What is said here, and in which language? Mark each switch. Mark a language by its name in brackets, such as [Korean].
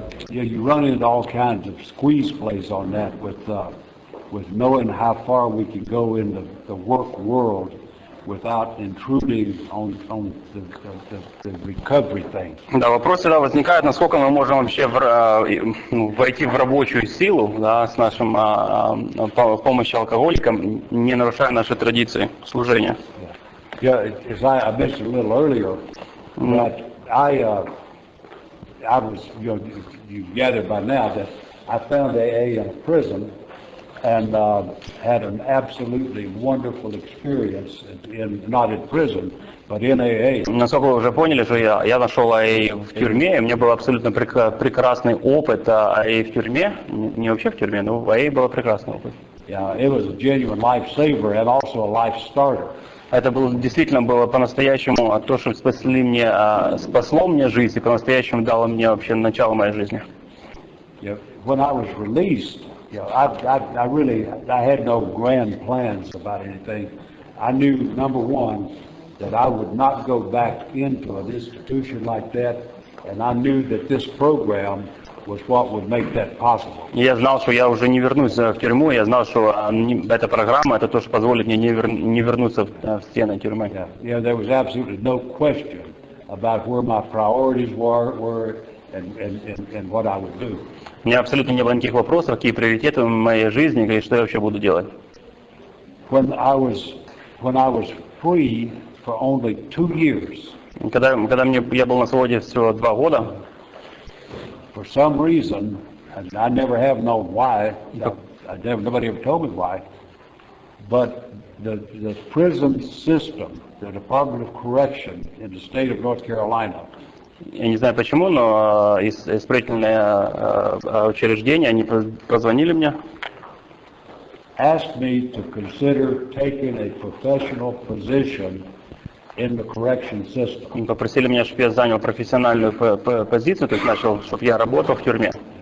[English] You run into all kinds of squeeze plays on that with knowing how far we can go in the work world without intruding on the recovery thing. [Russian] Да, вопрос всегда возникает, насколько мы можем вообще войти в рабочую силу, да, с нашим помощью алкоголикам, не нарушая наши традиции служения. [English] Yeah, as I mentioned a little earlier, that I was, you gathered by now that I found AA in a prison and had an absolutely wonderful experience not in prison, but in AA. [Russian] Насколько вы уже поняли, что я нашел AA в тюрьме, и у меня был абсолютно прекрасный опыт AA в тюрьме, не вообще в тюрьме, но в AA был прекрасный опыт. [English] Yeah, it was a genuine lifesaver and also a life starter. [Russian] Это действительно было по-настоящему то, что спасло мне жизнь и по-настоящему дало мне вообще начало моей жизни. [English] Yeah, when I was released, I had no grand plans about anything. I knew, number one, that I would not go back into an institution like that, and I knew that this program was what would make that possible. [Russian] Я знал, что я уже не вернусь в тюрьму, я знал, что эта программа, это то, что позволит мне не вернуться в стены тюрьмы. [English] Yeah, there was absolutely no question about where my priorities were and what I would do. [Russian] У меня абсолютно не было никаких вопросов, какие приоритеты в моей жизни, и что я вообще буду делать. [English] When I was free for only 2 years. [Russian] Когда я был на свободе всего 2 года. [English] For some reason, and I never have known why, nobody ever told me why, but the prison system, the Department of Correction in the state of North Carolina. [Russian] Я не знаю почему, но исправительное учреждение, они позвонили мне. [English] Asked me to consider taking a professional position in the correction system. [Russian] Попросили меня, чтобы я занял профессиональную позицию, то есть начал, чтобы я работал в тюрьме.